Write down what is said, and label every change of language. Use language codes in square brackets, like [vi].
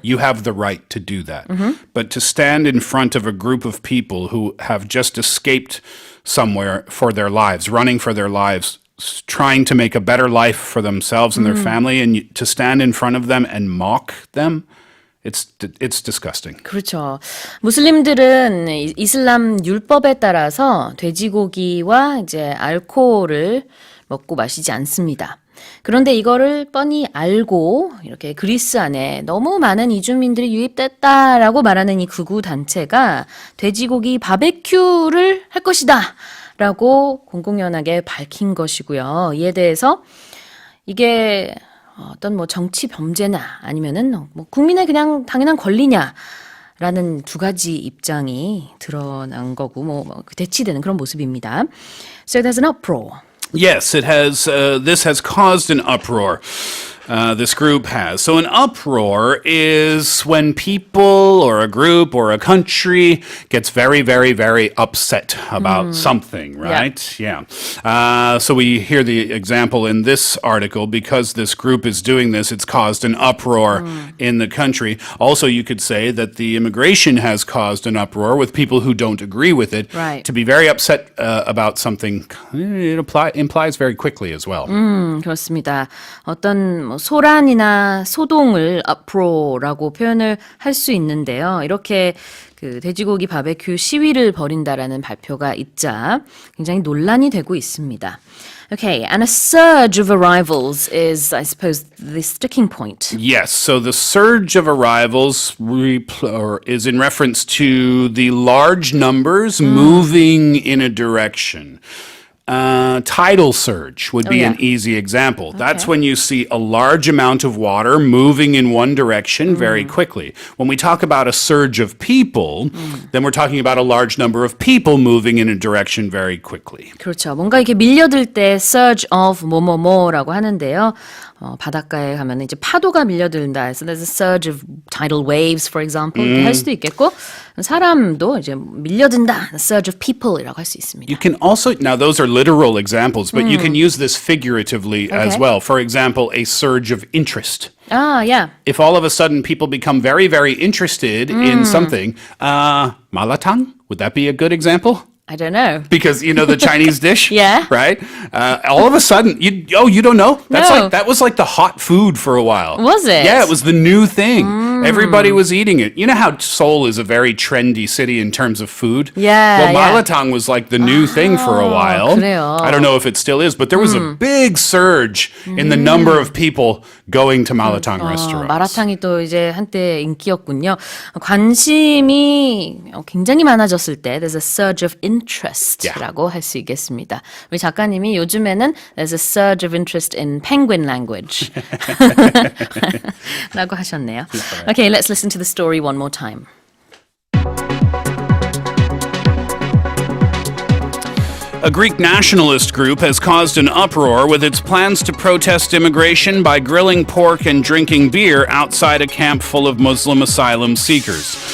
[en] You have the right to do that. But to stand in front of a group of people who have just escaped somewhere for their lives, running for their lives, trying to make a better life for themselves and their family, and to stand in front of them and mock them, it's disgusting. [ko] 그렇죠. 무슬림들은 이슬람 율법에 따라서 돼지고기와 이제 알코올을 먹고 마시지 않습니다. 그런데 이거를 뻔히 알고 이렇게 그리스 안에 너무 많은 이주민들이 유입됐다라고 말하는 이 극우 단체가 돼지고기 바베큐를 할 것이다 라고 공공연하게 밝힌 것이고요. 이에 대해서 이게 어떤 뭐 정치 범죄나 아니면은 뭐 국민의 그냥 당연한 권리냐라는 두 가지 입장이 드러난 거고 뭐 대치되는 그런 모습입니다. [en] So there's an uproar. Yes, it has. This has caused an uproar. This group has. So an uproar is when people or a group or a country gets very, very, very upset about something, right? Yeah. So we hear the example in this article, because this group is doing this, it's caused an uproar in the country. Also, you could say that the immigration has caused an uproar with people who don't agree with it. Right. To be very upset about something, it implies very quickly as well. [ko] 그렇습니다. 어떤 뭐 소란이나 소동을 uproar라고 표현을 할 수 있는데요. 이렇게 그 돼지고기 바베큐 시위를 벌인다라는 발표가 있자 굉장히 논란이 되고 있습니다. [en] Okay, and a surge of arrivals is, I suppose, the sticking point. Yes, so the surge of arrivals is in reference to the large numbers moving in a direction. Tidal surge would be an easy example. That's when you see a large amount of water moving in one direction very quickly. When we talk about a surge of people, then we're talking about a large number of people moving in a direction very quickly. [ko] 그렇죠. 뭔가 이렇게 밀려들 때 surge of 뭐뭐뭐라고 하는데요. 바닷가에 가면 이제 파도가 밀려든다. [en] So there's a surge of tidal waves, for example. [ko] 이렇게 할 수도 있겠고, 사람도 이제 밀려든다. [en] surge of people [ko] 이라고 할 수 있습니다. [en] You can also, now those are literal examples, but you can use this figuratively as well. For example, a surge of interest. Yeah. If all of a sudden people become very, very interested in something, malatang, would that be a good example? I don't know. Because you know the Chinese dish, Yeah. right? All of a sudden, you don't know? That was like the hot food for a while. Was it? Yeah, it was the new thing. Everybody was eating it. You know how Seoul is a very trendy city in terms of food? Yeah, Well, yeah. malatang was like the new thing for a while. [ko] 그래요. [en] I don't know if it still is, but there was a big surge in the number of people going to malatang restaurants. [ko] 마라탕이 또 이제 한때 인기였군요. 관심이 굉장히 많아졌을 때 [en] there's a surge of interest [ko] 라고 할 수 있겠습니다. 우리 작가님이 요즘에는 [en] there's a surge of interest in penguin language [ko] 라고 하셨네요. [en] Okay, let's listen to the story one more time. A Greek nationalist group has caused an uproar with its plans to protest immigration by grilling pork and drinking beer outside a camp full of Muslim asylum seekers.